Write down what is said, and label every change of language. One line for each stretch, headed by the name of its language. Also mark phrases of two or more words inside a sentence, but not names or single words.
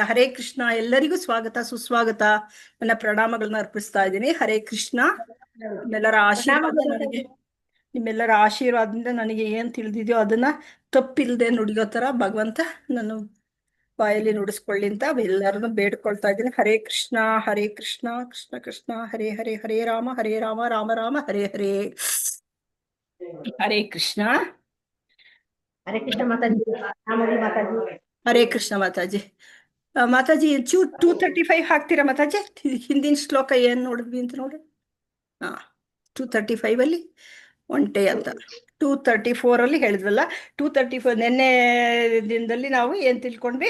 Kannada: ಹರೇ ಕೃಷ್ಣ. ಎಲ್ಲರಿಗೂ ಸ್ವಾಗತ ಸುಸ್ವಾಗತ. ನನ್ನ ಪ್ರಣಾಮಗಳನ್ನ ಅರ್ಪಿಸ್ತಾ ಇದ್ದೀನಿ. ಹರೇ ಕೃಷ್ಣ. ನಿಮ್ಮೆಲ್ಲರ ಆಶೀರ್ವಾದದಿಂದ ನನಗೆ ಏನ್ ತಿಳಿದಿದೆಯೋ ಅದನ್ನ ತಪ್ಪಿಲ್ದೆ ನುಡಿಯೋ ತರ ಭಗವಂತ ನಾನು ಬಾಯಲ್ಲಿ ನುಡಿಸ್ಕೊಳ್ಳಿ ಅಂತ ಎಲ್ಲರನ್ನು ಬೇಡ್ಕೊಳ್ತಾ ಇದ್ದೀನಿ. ಹರೇ ಕೃಷ್ಣ ಕೃಷ್ಣ ಕೃಷ್ಣ ಹರೇ ಹರೇ, ಹರೇ ರಾಮ ರಾಮ ರಾಮ ಹರೇ ಹರೇ. ಹರೇ ಕೃಷ್ಣ. ಹರೇ ಕೃಷ್ಣ ಮಾತಾಜಿ. ಹರೇ ಕೃಷ್ಣ ಮಾತಾಜಿ. ಮಾತಾಜಿ 235 ಹಾಕ್ತೀರಾ ಮಾತಾಜಿ? ಹಿಂದಿನ ಶ್ಲೋಕ ಏನ್ ನೋಡಿದ್ವಿ ಅಂತ ನೋಡಿ. 235 ಅಲ್ಲಿ ಒಂಟೆ ಅಂತ 234 ಅಲ್ಲಿ ಹೇಳಿದ್ವಲ್ಲ. 234 ನೆನ್ನೆ ದಿನದಲ್ಲಿ ನಾವು ಏನ್ ತಿಳ್ಕೊಂಡ್ವಿ?